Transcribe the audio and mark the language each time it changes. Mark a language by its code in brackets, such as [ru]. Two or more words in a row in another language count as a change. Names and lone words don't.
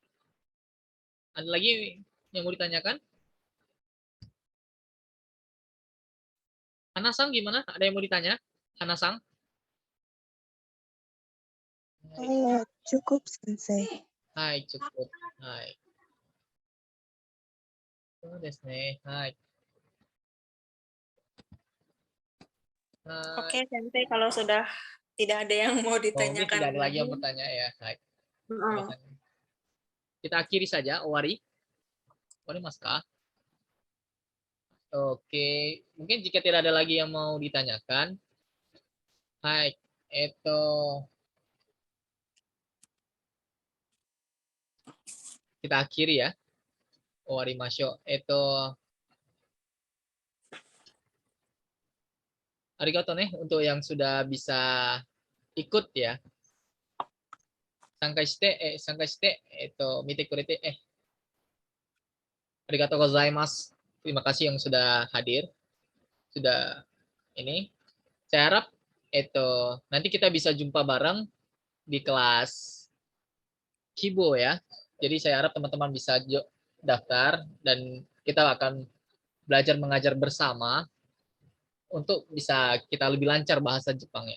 [id] Ada lagi yang mau ditanyakan? Hanasang gimana? Ada yang mau ditanya? Hanasang? Cukup, Sensei. Hai, cukup. Hai. [ja] そうですね。はい。 [id] Oke, Sensei, kalau sudah tidak ada yang mau Mungkin ditanyakan tidak ada lagi yang lagi. bertanya ya. Hai. Heeh. Kita akhiri saja, [ja] 終わり。終わりますか? [id] Oke, mungkin jika tidak ada lagi yang mau ditanyakan, hai, kita akhiri ya. [ja] 終わりましょう. [id] Arigato nih untuk yang sudah bisa ikut ya. [ja] 参加して、見てくれて、ありがとうございます. [id] Terima kasih yang sudah hadir. Sudah ini. Saya harap nanti kita bisa jumpa bareng di kelas Kibo ya. Jadi saya harap teman-teman bisa daftar dan kita akan belajar mengajar bersama untuk bisa kita lebih lancar bahasa Jepangnya.